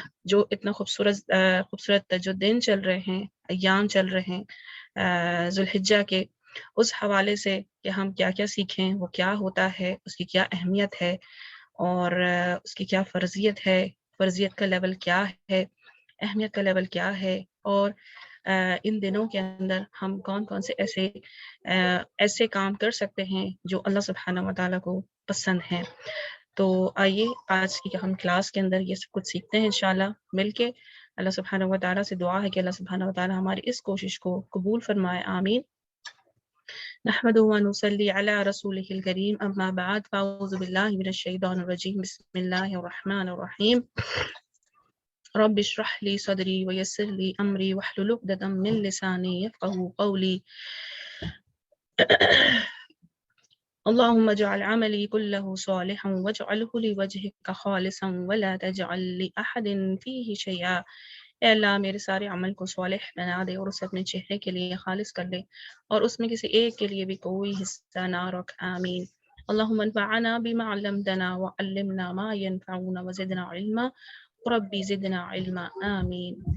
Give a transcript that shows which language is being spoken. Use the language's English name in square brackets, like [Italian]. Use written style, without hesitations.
[Urdu] جو اتنا خوبصورت جو دن چل رہے ہیں، ایام چل رہے ہیں ذوالحجہ کے، اس حوالے سے کہ ہم کیا کیا سیکھیں، وہ کیا ہوتا ہے، اس کی کیا اہمیت ہے اور اس کی کیا فرضیت ہے، فرضیت کا لیول کیا ہے، اہمیت کا لیول کیا ہے، اور ان دنوں کے اندر ہم کون کون سے ایسے کام کر سکتے ہیں جو اللہ سبحانہ و تعالیٰ کو پسند ہیں. تو آئیے آج کی ہم کلاس کے اندر یہ سب کچھ سیکھتے ہیں انشاءاللہ مل کے. اللہ سبحانہ و تعالیٰ سے دعا ہے کہ اللہ سبحانہ و تعالیٰ ہماری اس کوشش کو قبول فرمائے. [Arabic] آمین. نحمده ونصلي على رسوله الكريم. اما بعد فاعوذ بالله من الشيطان الرجيم. بسم الله الرحمن الرحيم. رب اشرح لي صدري ويسر لي امري واحلل عقدة من لساني يفقهوا قولي. اللهم اجعل عملي كله صالحا واجعله لوجهك خالصا ولا تجعل لأحد فيه شيئا. [Urdu] اے اللہ میرے سارے عمل کو صالح بنا دے اور اسے اپنے چہرے کے لیے خالص کر لے اور اس میں کسی ایک کے لیے بھی کوئی حصہ نہ رکھ. آمین. [Arabic] اللهم انفعنا بما علمتنا وعلمنا ما ينفعنا وزدنا علما ربی زدنا علما. آمین.